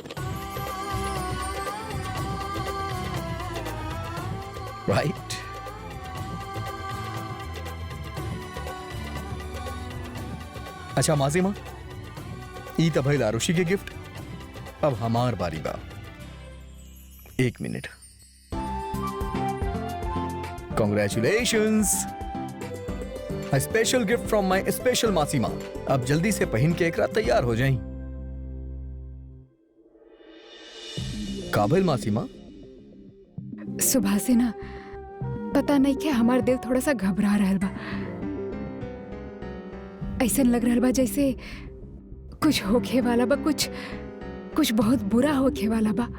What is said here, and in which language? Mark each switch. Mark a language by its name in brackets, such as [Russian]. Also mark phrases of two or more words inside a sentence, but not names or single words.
[Bhojpuri] राइट। अच्छा मासी माँ, ई त भइल आरुषि के गिफ्ट। अब हमार बारी बा। एक मिनट। [English] Congratulations! A special gift from my special [Bhojpuri] मासी माँ। अब जल्दी से पहन के एकरा तैयार हो जाई। काबिल मासी माँ? सुबह से ना पता नहीं क्या हमार दिल थोड़ा सा घबरा रहल बा। ऐसा लग रहल बा जैसे कुछ होखे वाला बा, कुछ बहुत बुरा होखे वाला बा।